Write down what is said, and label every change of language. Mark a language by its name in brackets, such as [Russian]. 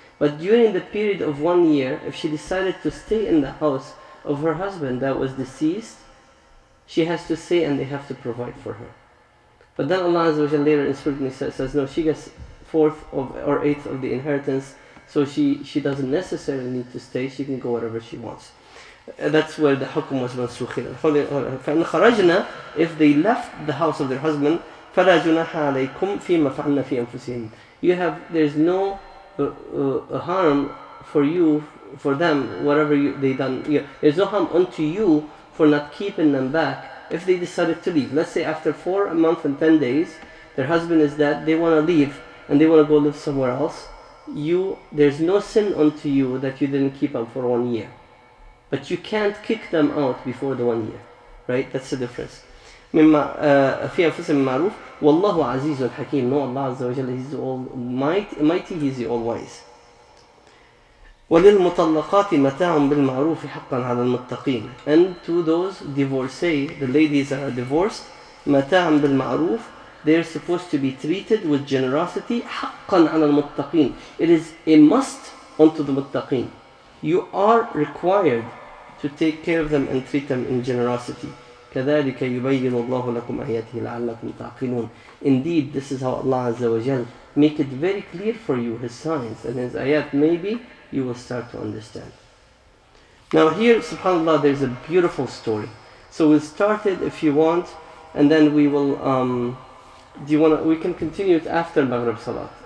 [English] But during the period of 1 year, if she decided to stay in the house of her husband that was deceased, she has to stay and they have to provide for her. But then Allah Azza wa Jalla later in Surah Nisa says, no, she gets 4th or 8th of the inheritance, so she doesn't necessarily need to stay, she can go wherever she wants. That's where the hukum was mansukhin. [Arabic] فَإِنْ خَرَجْنَا, [English] if they left the house of their husband, [Arabic] فَلَا جُنَاحَ عَلَيْكُمْ فِيمَا فَعَلْنَا فِي أَنفُسِهِمْ. [English] There's no harm for you, for them, whatever they done. There's no harm unto you for not keeping them back if they decided to leave. Let's say after 4 months and 10 days, their husband is dead, they want to leave and they want to go live somewhere else. There's no sin unto you that you didn't keep them for 1 year. But you can't kick them out before the 1 year. Right? That's the difference. [Arabic] مما في أنفسهم معروف والله عزيز حكيم. [English] No, Allah Azza wa Jalla, He's all mighty, He's the all wise. [Arabic] وللمطلقات متاع بالمعروف حقا على المتقين. [English] And to those divorcee, the ladies that are divorced, [Arabic] متاع بالمعروف, [English] they're supposed to be treated with generosity [Arabic] حقا على المتقين. [English] It is a must unto the muttaqin. You are required to take care of them and treat them in generosity. [Arabic] كذلك يبين الله لكم آياته لعلكم تعقلون. [English] Indeed, this is how Allah Azza wa Jal make it very clear for you, His signs and His ayat. Maybe you will start to understand. Now here, subhanAllah, there's a beautiful story. So we'll start it if you want, and then we will. We can continue it after Maghrib Salat.